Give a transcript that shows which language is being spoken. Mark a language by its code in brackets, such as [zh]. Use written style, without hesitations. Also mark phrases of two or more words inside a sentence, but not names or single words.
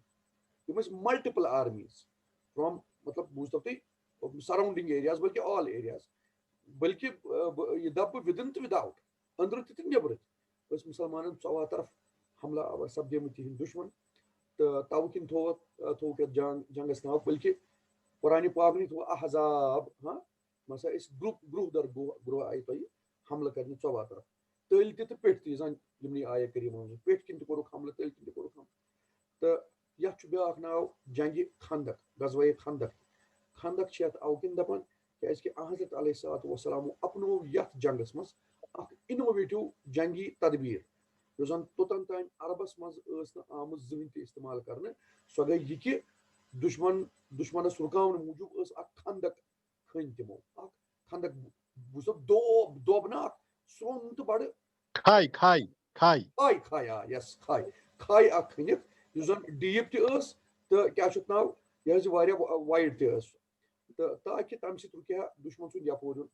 [ks] تِم ٲسۍ [en] multiple armies from [ks] مطلب بوٗزتو تُہۍ [en] surrounding areas [ks] بلکہِ [en] all areas [ks] بلکہِ یہِ دپہٕ بہٕ وِدن تہٕ وِداوُٹ أنٛدرٕ تہِ تہٕ نیٚبرٕ تہِ ٲسۍ مُسلمانن 14 طرف حملہٕ آور سپدیمٕتۍ تِہنٛدۍ دُشمن. تہٕ تَوٕ کِنۍ تھوٚوُکھ یتھ جنگس ناو بلکہِ قرآنِ پاک نٕے تھوٚو احزاب مسا أسۍ گروہ در گروہ آیہِ تۄہہِ حملہٕ کرنہِ 14 طرف تٔلۍ تہِ تہٕ پیٚٹھۍ تہِ زن یِمنٕے آیہِ کریٖمو منٛز پیٚٹھۍ کِنۍ تہِ کوٚرُکھ حملہٕ تٔلۍ کِنۍ تہِ کوٚرُکھ حملہٕ. تہٕ یتھ چھُ بیاکھ ناو جنگہِ خندق غزوہ خندق. خندق چھِ یتھ اَوٕ کِنۍ دپان کیازِ کہِ حضرت علیہ الصلوۃ والسلامو اپنوو یتھ جنگس منٛز اکھ انوویٹِو جنگی تدبیٖر یۄس زن توٚتن تام عربس منٛز ٲس نہٕ آمٕژ زٕہٕنۍ تہِ استعمال کرنہٕ. سۄ گٔے یہِ کہِ دُشمنس رُکاونہٕ موٗجوٗب ٲس اکھ خندق کھٔنۍ تِمو اکھ خندق بوٗزتو دوب نہ اکھ سرٛوٚن تہٕ بڑٕ کھاے اکھ کھٔنِتھ یُس زن ڈیٖپ تہِ ٲس تہٕ کیاہ چھُ ناو یہِ حظ واریاہ وایڈ تہِ ٲس تہٕ تاکہِ تمہِ سۭتۍ رُکہِ ہا دُشمن سُنٛد یپور یُن.